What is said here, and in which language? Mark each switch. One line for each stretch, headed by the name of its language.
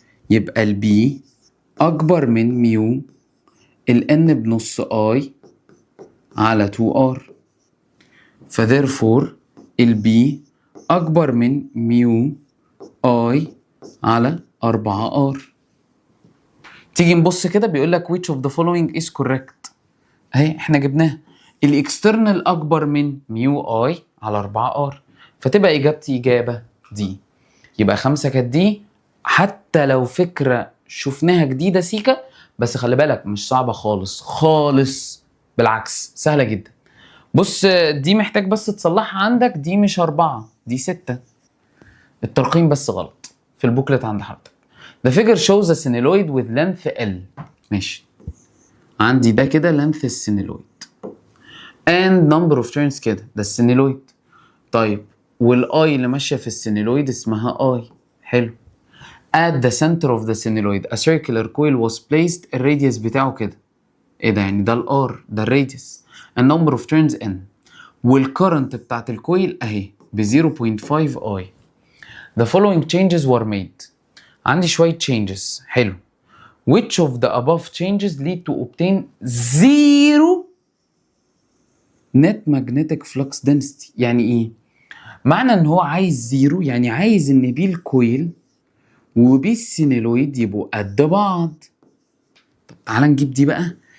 Arabic: يبقى البي اكبر من ميو الان بنص اي على 2 ار. فذيرفور البي اكبر من ميو اي على 4 ار. تيجي نبص كده بيقول لك
English: which of the following is correct.
Arabic: اهي احنا جبناها، الاكسترنال اكبر من ميو اي على 4 ار، فتبقى اجابتي اجابه دي. يبقى 5 كانت دي، حتى لو فكره شفناها جديده سيكا، بس خلي بالك مش صعبه خالص خالص، بالعكس سهله جدا. بص دي محتاج بس تصلحها عندك، دي مش 4 دي 6، الترقيم بس غلط في البوكلت عند حضرتك.
English: The figure shows a synoloid with length L.
Arabic: ماشي، عندي ده كده length السينيلويد
English: and number of turns
Arabic: كده، ده السينيلويد. طيب والاي اللي ماشيه في السينيلويد اسمها اي. حلو.
English: At the center of the synoloid a circular coil was placed.
Arabic: الراديوس بتاعه كده ايه ده؟ يعني ده الار، ده الراديوس.
English: a number of turns n.
Arabic: والكرنت بتاعت الكويل اهي ب 0.5 I.
English: The following changes were made.
Arabic: عندي شوية changes. حلو.
English: Which of the above changes lead to obtain zero net magnetic flux density؟
Arabic: يعني ايه؟ معنى ان هو عايز زيرو يعني عايز ان بيه الكويل وبيه السينيلويد يبقوا قد بعض. طب تعالى نجيب دي بقى.